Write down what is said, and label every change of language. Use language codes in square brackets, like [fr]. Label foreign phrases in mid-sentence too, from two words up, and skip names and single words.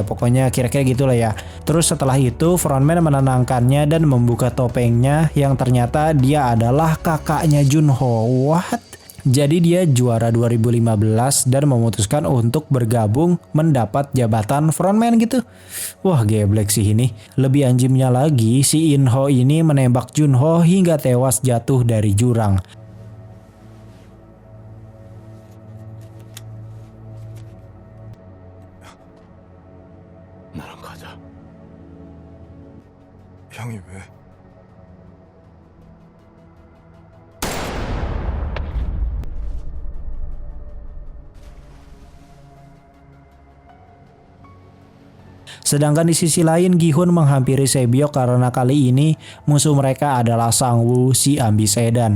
[id] Pokoknya kira-kira gitulah ya. Terus setelah itu frontman menenangkannya dan membuka topengnya yang ternyata dia adalah kakaknya Junho. [en] What? [id] Jadi dia juara 2015 dan memutuskan untuk bergabung mendapat jabatan frontman gitu. Wah geblek sih ini. Lebih anjimnya lagi si Inho ini menembak Junho hingga tewas jatuh dari jurang. [ko] 나랑 가자. 형이 왜? [id] Sedangkan di sisi lain Gi-hun menghampiri Sae-byeok karena kali ini musuh mereka adalah Sang-woo si ambis edan.